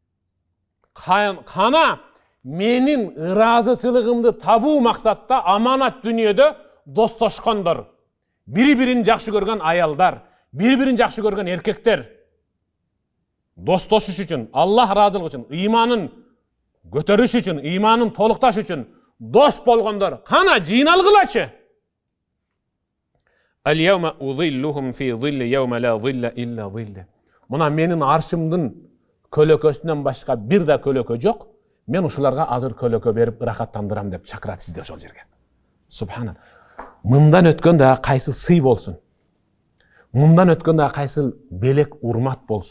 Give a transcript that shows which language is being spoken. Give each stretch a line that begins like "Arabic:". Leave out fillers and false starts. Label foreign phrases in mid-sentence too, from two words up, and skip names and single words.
Kyrgyz: Кана менин ыраазычылыгымды табуу максатта аманат дүнүйөдө достошкондор, бири-бирин жакшы көргөн аялдар, бири-бирин жакшы көргөн эркектер, достошуш үчүн, Аллах ыраазылыгы үчүн, ыйманын көтөрүш үчүн, ыйманын толукташ үчүн дос болгондор кана жыйналгылачы.
Arabic: اليوم أظلهم في ظلي يوم لا ظل إلا ظلي.
Kyrgyz: Мына менин аршымдын көлөкөсүнөн башка бир да көлөкө жок. Мен ушуларга азыр көлөкө берип ырахаттандырам деп чакырат сизди ошол жерге. Субханан. Мындан өткөн да кайсы сый болсун. Мындан өткөн да кайсы белек урмат болсун.